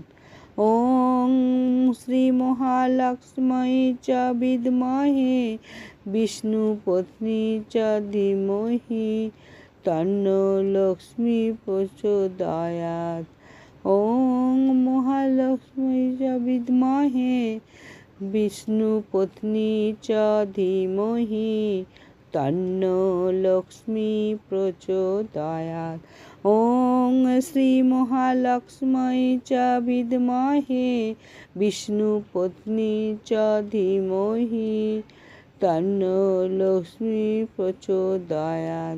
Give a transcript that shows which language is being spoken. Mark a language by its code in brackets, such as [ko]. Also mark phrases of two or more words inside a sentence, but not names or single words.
[sa] ওং শ্রী মহালক্ষ্মী চ বিদ্মহে বিষ্ণু পত্নী চ ধীমহি তন্নো লক্ষ্মী প্রচোদয়াৎ। ওং মহালক্ষ্মী চ বিদ্মহে বিষ্ণু পত্নী চ ধীমহি तन्नो लक्ष्मी प्रचोदयात्। ॐ श्रीमहालक्ष्म्यै च विद्महे विष्णुपत्नी च धीमहि तन्नो लक्ष्मी प्रचोदयात्।